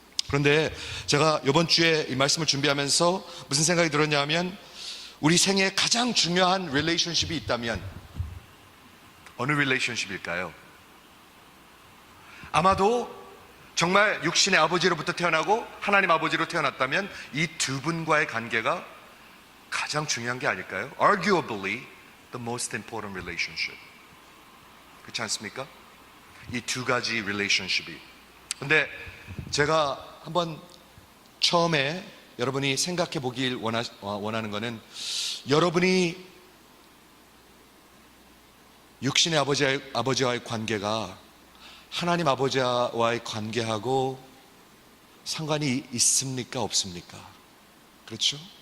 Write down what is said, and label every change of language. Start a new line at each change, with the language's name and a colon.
Korean: 그런데 제가 이번 주에 이 말씀을 준비하면서 무슨 생각이 들었냐면, 우리 생애에 가장 중요한 릴레이션십이 있다면 어느 릴레이션십일까요? 아마도 정말 육신의 아버지로부터 태어나고 하나님 아버지로 태어났다면 이 두 분과의 관계가 가장 중요한 게 아닐까요?
English: Arguably the most important relationship.
Korean: 그렇지 않습니까? 이 두 가지 릴레이션십이. 근데 제가 한번 처음에 여러분이 생각해 보길 원하는 것은, 여러분이 육신의 아버지와의 관계가 하나님 아버지와의 관계하고 상관이 있습니까? 없습니까? 그렇죠?